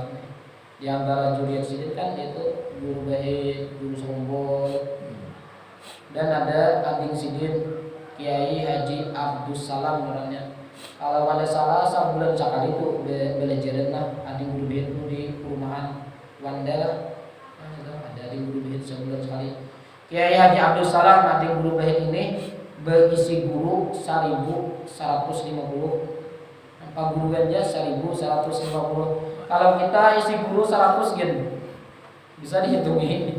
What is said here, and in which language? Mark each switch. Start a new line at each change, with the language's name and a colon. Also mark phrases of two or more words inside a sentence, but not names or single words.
Indonesian: Di antara juriat Sidin kan yaitu Guru Bahid, Guru Sombol, dan ada adik Sidin Kiai Haji Abdus Salam orangnya. Kalau pada salah sebulan sekali itu belajaran lah adik Guru Bahid itu di perumahan Wanda lah. Nah, ada adik Guru Bahid sebulan sekali. Kiai Haji Abdus Salam adik Guru Bahid ini berisi guru 1150. Apa guru aja 1150. Kalau kita isi guru 100 gen. Bisa dihitungi.